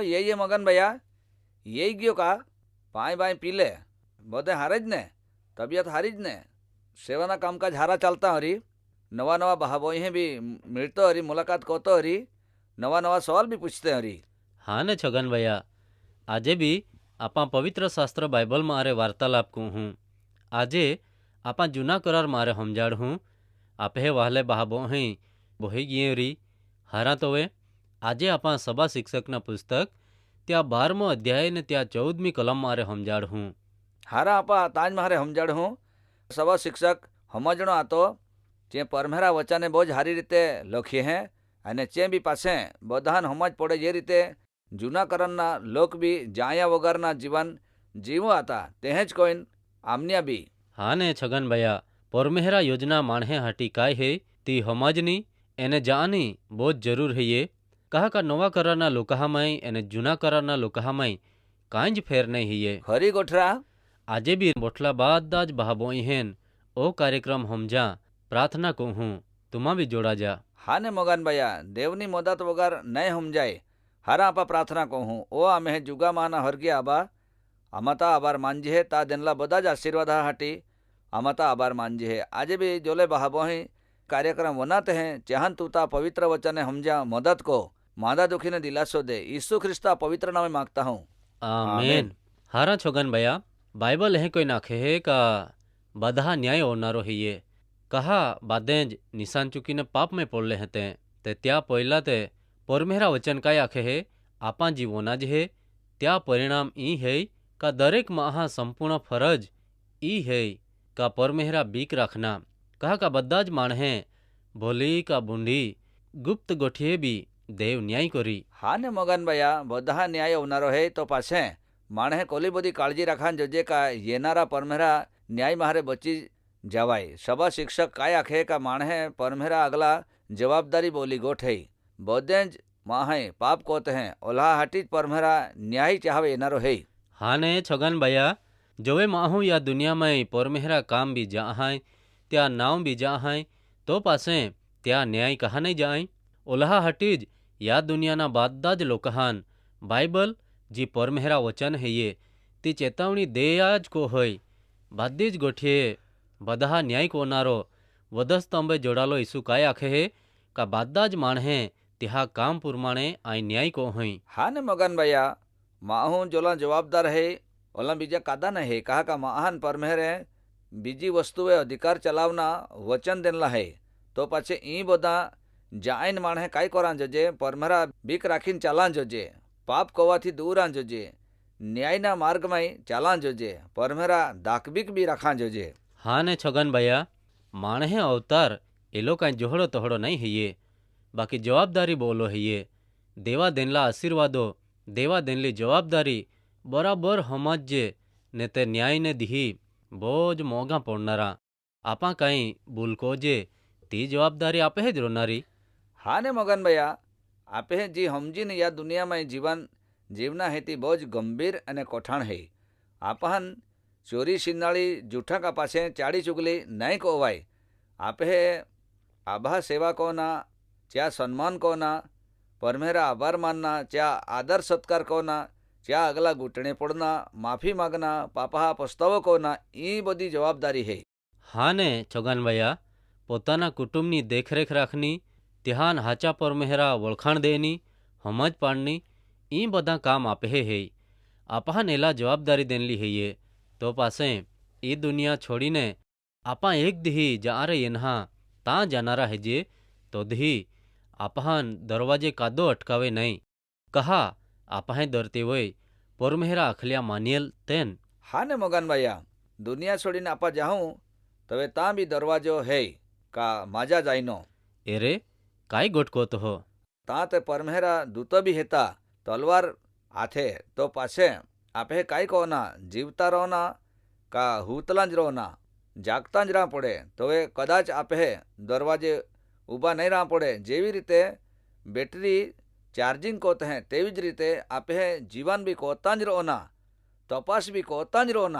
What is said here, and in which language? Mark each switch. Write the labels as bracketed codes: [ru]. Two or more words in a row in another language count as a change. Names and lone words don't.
[bhb] ये मगन भैया यही गयो का पाए बाएं पी ले बोधे हारे ज ने तबीयत हारी ज ने सेवाना कामकाज हारा चलता हरी नवा नवा भावों भी मिलते हरी मुलाकात करते हरी नवा नवा सवाल भी पूछते हरी। हाँ ने छगन भैया आजे भी आपा पवित्र शास्त्र बाइबल में आरे वार्तालाप को हूँ। आजे आपा जूना करार मारे हमजाड़ हूँ आपे वाहले बहाबो हैं बोही गिये री हारा तोवे आजे आपा सभा शिक्षकना पुस्तक त्या 12मो अध्याय ने त्या 14मी कलम मारे हमजाड़ हूँ। हारा आपा ताज मारे हमजाड़ हूँ सभा शिक्षक समझणो आतो जे परमेरा वचने बहुत हारी रीते लखी हैं अने चे भी पासे बधान समझ पड़े जे रीते जूना करना लोक भी जाया वगरना जीवन जीवो आता तेज कोइन आमनिया भी। हाँ ने छगन भैया परमेहरा योजना माणे हाटी काय है ती हमाजनी एने जानी बहुत जरूर है ये कहा का नवा कराना लोकहा माई एने जूना कराना लोकहा माई कांज फेर नहीं है ये खरी गोठरा आजे भी बोठला बाद आज बहाबोई हेन ओ कार्यक्रम हमजा प्रार्थना को हूँ तुमा भी जोड़ा जा। हाँ ने मगन भैया देवनी मदद वगर नहीं हम जाए हारा आपा प्रार्थना को हूँ ओ आमे जुगा माना हरगे आबा अमता आबार मांझी है ता देनला बदाज आशीर्वाद हाटी अमता आबार मांझी है आज भी जोले बहाबोही कार्यक्रम वनाते हैं चहन तूता पवित्र वचने हमजा मदद को मादा दुखी ने दिलासो दे यीशु ख्रिस्ता पवित्र नाम मांगता हूँ आमेन। हारा छोगन भैया बाइबल है कोई नाखे है का बधा न्याय होनारो है ये कहा बादेंज निशान चुकी ने पाप में पड़ले हते ते त्या पहला ते परमेहरा वचन काय आखे है आपा जीवोना ज है त्या परिणाम ई है का दरेक महा संपूर्ण फरज ई है का परमेहरा बीक रखना कहा का बद्दा ज माणे भोली का बूंढी गुप्त गोठिए भी देव न्याय करी। हाँ ने मगन भैया बधा न्याय होनारो है तो पासे माणे कोली बधी काळजी राखान जोजे का येनारा परमेहरा न्याय मारे बची जवाय सभा शिक्षक काय आखे का माणे परमेहरा अगला जवाबदारी बोली गोठे बोदेंज माहे पाप कोते हैं ओल्हा हाटी परमेहरा न्याय चाहवे येनारो है। हाँ ने छगन भैया जोवे माहू या दुनिया में परमेहरा काम भी जा है त्या नाव भी जा है तो पासे त्या न्याय कहा नहीं जाए ओल्हा हटीज या दुनियाना बादाज लोकहान बाइबल जी परमेहरा वचन है ये ती चेतावनी देयाज को होय बादीज गोठिए बधा न्याय कोनारो वधस्तंभे जोड़ालो ईसु काय आखे है का बादाज माणे तिहा काम पुरमाणे आई न्याय को होई। हाँ ने मगन भैया माहू जोला जवाबदार है ओला बीजा कादा न है कहा का महान परमेहरे बीजी वस्तुए अधिकार चलावना वचन देनला है तो पाछे ई बदा जाइन माणे काय करान जोजे परमेहरा बीक राखीन चालान जोजे पाप कोवाथी दूरान जोजे न्यायना मार्ग में चालान जोजे परमेहरा दाकबीक भी राखान जोजे। हाँ ने छगन भैया माणे अवतार एलो काई जोहड़ो तोहड़ो नहीं है ये बाकी जवाबदारी बोलो है ये देवा देनला आशीर्वादो देवा देनली जवाबदारी बराबर हमाजे ने ते न्याय ने दी बोझ मोगा पड़नारा आपा कहीं भूल को जे ती जवाबदारी आपे है रोनारी। हाँ ने मगन भैया आपे जी हमजीन या दुनिया में जीवन जीवना हेती बोझ गंभीर अने कोठाण है आपहन चोरी शिनाड़ी जूठा का पासे चाड़ी चुगली नहीं कोवाय आपे आभा सेवा कोना च्या सम्मान कोना परमेहरा आभार मानना च्या आदर सत्कार कोना च्या अगला घुटने पड़ना माफी मांगना पापा पछतावो कोना ई बधी जवाबदारी है। हाँ ने छगन भैया पोताना कुटुंबनी देखरेख राखनी त्यान हाचा परमेहरा वळखाण देनी समझ पाड़नी ई बधा काम आपे है आपा नेला जवाबदारी देनली है ये तो पासे ई दुनिया छोड़ीने आपा एक दी जा रे येन्हा ता जानारा है जे तो दी आपहान दरवाजे कादो अटकावे नहीं कहा आपहाय दरते वय परमेहरा अखलिया मानियल तेन। हाँ ने मगन भैया दुनिया छोड़ीने आपा जाऊं तवे ता भी दरवाजो है का माजा जाइनो एरे काय गोटको तो हो ता ते परमेहरा दूत भी हेता तलवार आथे तो पासे आपे काय कोना जीवता रोना का हूतलांज रोना जागता ज रहा पड़े तो वे कदाच आपे दरवाजे ऊबा नहीं रहा पड़े जेवी रीते बेटरी चार्जिंग कोते हैं तेवी ज रीते आपे जीवन भी कोता ज रोना तपास भी कोता ज रोना।